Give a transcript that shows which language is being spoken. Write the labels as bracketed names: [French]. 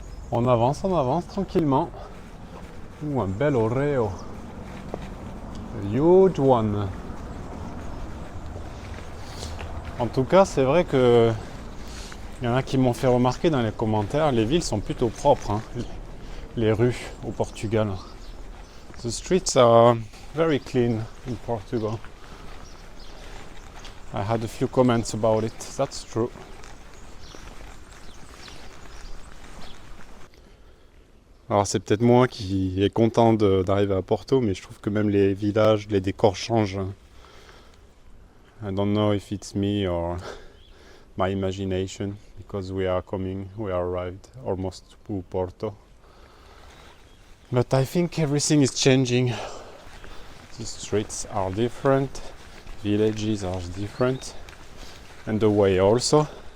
[French] On avance tranquillement. Un bel Oreo. [English] A huge one. [French] En tout cas, c'est vrai que il y en a qui m'ont fait remarquer dans les commentaires, les villes sont plutôt propres, hein, les rues au Portugal. [English] The streets are very clean in Portugal. I had a few comments about it. That's true. [French] Alors c'est peut-être moi qui est content d'arriver à Porto, mais je trouve que même les villages, les décors changent. [English] I don't know if it's me or my imagination, because we arrived almost to Porto. But I think everything is changing. The streets are different, villages are different, and the way also.